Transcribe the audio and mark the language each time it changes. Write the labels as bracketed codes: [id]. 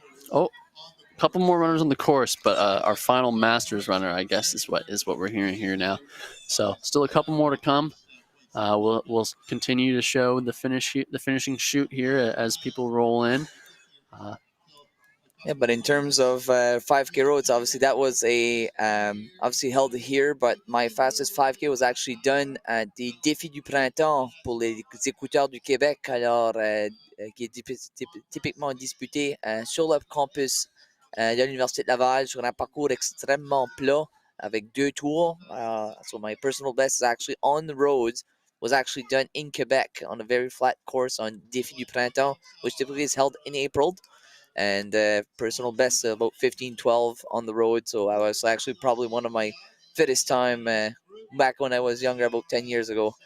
[en] Oh, a couple more runners on the course, but our final Masters runner, I guess, is what we're hearing here now. So still a couple more to come. We'll continue to show the finishing shoot here as people roll in. Yeah, but in terms of 5K roads, obviously that was obviously held here, but my fastest 5K was actually done at the [fr] Défi du Printemps pour les écouteurs du Québec, alors qui est typiquement disputé sur le campus de l'Université de Laval sur un parcours extrêmement plat avec 2 tours. [en] So my personal best is actually on the roads, was actually done in Quebec on a very flat course on Défi du Printemps, which typically is held in April. And personal best about 15:12 on the road. So I was actually probably one of my fittest time back when I was younger, about 10 years ago.